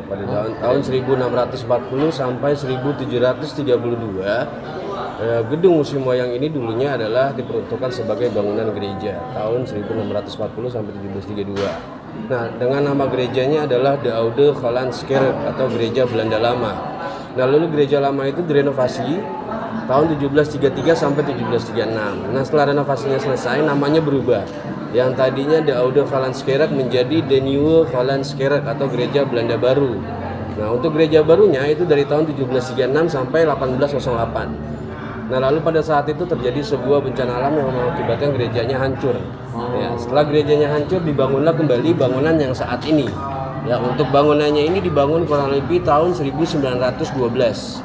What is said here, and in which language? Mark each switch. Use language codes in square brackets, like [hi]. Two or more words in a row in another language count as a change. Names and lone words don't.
[id] Pada tahun 1640 sampai 1732, gedung Museum Wayang ini dulunya adalah diperuntukkan sebagai bangunan gereja tahun 1640 sampai 1732. Nah, dengan nama gerejanya adalah De Oude Hollands Kerk atau Gereja Belanda Lama. Nah, lalu gereja lama itu direnovasi tahun 1733 sampai 1736. Nah, setelah renovasinya selesai, namanya berubah. Yang tadinya De Oude Hollands Kerk menjadi De Nieuwe Hollands Kerk atau Gereja Belanda Baru. Nah, untuk gereja barunya itu dari tahun 1736 sampai 1808. Nah, lalu pada saat itu terjadi sebuah bencana alam yang mengakibatkan gerejanya hancur. Ya, setelah gerejanya hancur, dibangunlah kembali bangunan yang saat ini. Ya, untuk bangunannya ini dibangun kurang lebih tahun 1912.